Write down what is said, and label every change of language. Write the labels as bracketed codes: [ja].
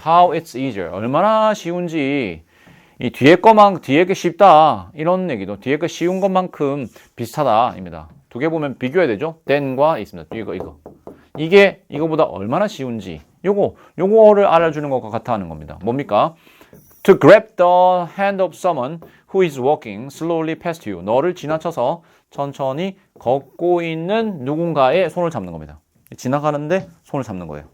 [en] how it's easier, [ko] 얼마나 쉬운지, 이 뒤에 게 쉽다 이런 얘기도 뒤에 거 쉬운 것만큼 비슷하다입니다. 두 개 보면 비교해야 되죠. than과 있습니다. 이게 이거보다 얼마나 쉬운지 요거를 알아주는 것과 같아 하는 겁니다. 뭡니까? [en] To grab the hand of someone who is walking slowly past you. [ko] 너를 지나쳐서 천천히 걷고 있는 누군가의 손을 잡는 겁니다. 지나가는데 손을 잡는 거예요.